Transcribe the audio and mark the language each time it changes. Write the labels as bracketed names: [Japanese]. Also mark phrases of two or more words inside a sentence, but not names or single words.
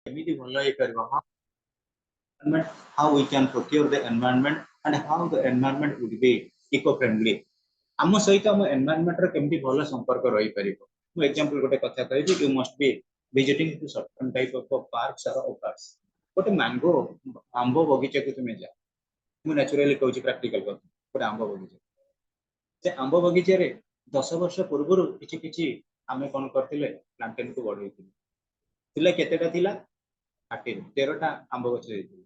[Odia] କେମିତି ଭଲ ହେଇପାରିବ [English] how we can procure the environment and how the environment would be eco friendly [Odia] ଆମ ସହିତ ଆମ environment ର କେମିତି ଭଲ ସମ୍ପର୍କ ରହିପାରିବ। ମୁଁ ଏକ୍ସାମ୍ପଲ ଗୋଟେ କଥା କହିବି, [English] you must be visiting to certain type of parks or parks। [Odia] ଗୋଟେ ମ୍ୟାଙ୍ଗୋ ଆମ୍ବ ବଗିଚାକୁ ତୁମେ ଯାଅ, ମୁଁ ନ୍ୟାଚୁରାଲି କହୁଛି ପ୍ରାକ୍ଟିକାଲ କଥା। ଗୋଟେ ଆମ୍ବ ବଗିଚା, ସେ ଆମ୍ବ ବଗିଚାରେ 10 ବର୍ଷ ପୂର୍ବରୁ କିଛି କିଛି ଆମେ କଣ କରିଥିଲେ, ପ୍ଲାଣ୍ଟେନକୁ ବଢେଇଥିଲେ। ଥିଲା କେତେଟା ଥିଲା, 13ଟା ଆମ୍ବ ଗଛ ହେଇଥିଲା।